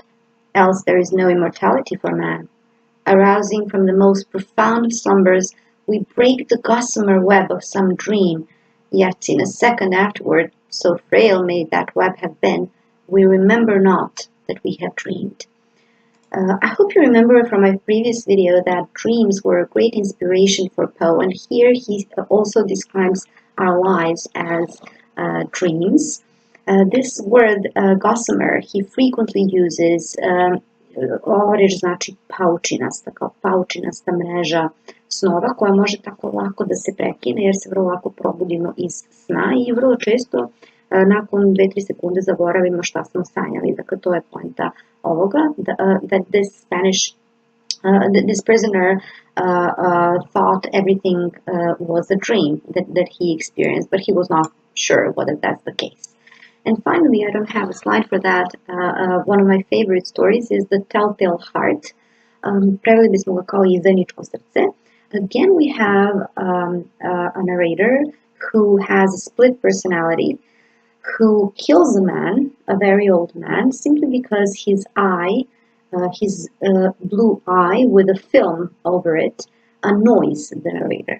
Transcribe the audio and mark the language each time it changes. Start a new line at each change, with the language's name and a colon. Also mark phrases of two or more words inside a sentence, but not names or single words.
English: Else there is no immortality for man. Arousing from the most profound of slumbers, we break the gossamer web of some dream, yet in a second afterward, so frail may that web have been, we remember not that we have dreamed. I hope you remember from my previous video that dreams were a great inspiration for Poe, and here he also describes our lives as dreams. This word gossamer he frequently uses.
Serbian: Ova reč znači paučinasta, kao paučinasta mreža snova koja može tako lako da se prekine jer se vrlo lako probudimo iz sna i vrlo često nakon 2-3 sekunde zaboravimo šta smo sanjali. Dakle, to je poenta ovoga,
English: that this prisoner thought everything was a dream that he experienced, but he was not sure whether that's the case. And finally, I don't have a slide for that. One of my favorite stories is The Telltale Heart.
Serbian: Preveli bismo ga kao izdajničko srce.
English: Again, we have a narrator who has a split personality, who kills a man, a very old man, simply because his eye, his blue eye with a film over it, annoys the narrator.